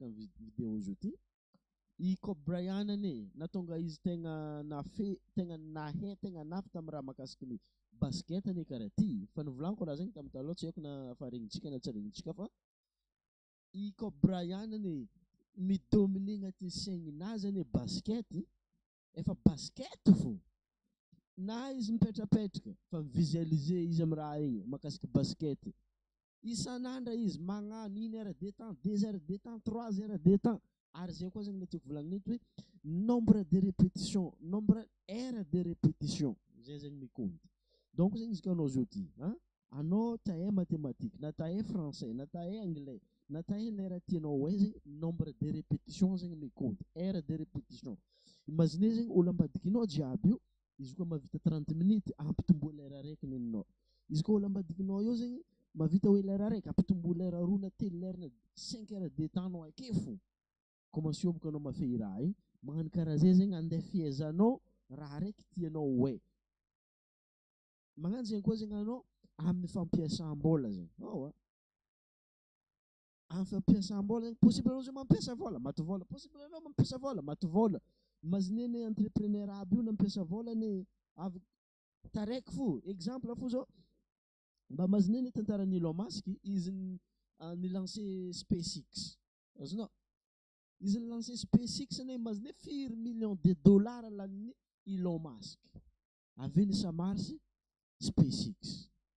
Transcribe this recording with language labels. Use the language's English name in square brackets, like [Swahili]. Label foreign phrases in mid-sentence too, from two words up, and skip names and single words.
[Malagasy] amin'ny vidéo izy ty i Kobe Bryant ane natonga izy tegna nahay tegna nafy tamin'ny raha makasiky ny basket ane karaha ty fa nivolaniko raha zegny tamin'ny taloha tsy haiko na fa regnitsika na tsy regnitsika fa i Kobe Bryant ane midomine agnatin'ny saignin'azy ane basket efa basket fo na izy mipetrapetraka fa visualiser izy amin'ny raha igny makasiky basket isan'andra izy magnano [French] 1 heure de temps 2 heures de temps 3 heures de temps [Malagasy] ary zay koa zegny natiako volagnina eto hoe [French] nombre de répétition nombre heure de répétition [Malagasy] zay zegny mikonty donc zegny izy ka anao zao ty anao tahay mathématique na tahay français na tahay anglais na tahay lera tianao hoe zegny [French] nombre de répétition [Malagasy] zegny mikonty [French] heure de répétition [Malagasy] imagine zegny olo ambadikinao jiaby io izy koa mavita 30 minutes ampitombo lera raiky neninao izy koa olo ambadikinao io zegny mavita hoe lera raiky ampitombo lera roa na telo lera na [French] 5 heures de temps [Malagasy] nao ake fo commence iomboko anao mafehy raha igny magnano karaha zay zegny andeha fihaizanao raha raiky tianao hoe magnano zegny koa zegny anao amin'ny fampiasam-bola zegny amin'ny fampiasam-bola zegny possible anao zay mampiasa vola maty vola possible anao mampiasa vola maty vola imagine ne entrepreneur aby io nampiasa vola ne avy taraiky fo exemple fo zao mba imagine ne tantaran'ny Elon Musk izy nilancé SpaceX azonao izy nilancé SpaceX ne imagine $4 millions laniny Elon Musk avy nisa Mars SpaceX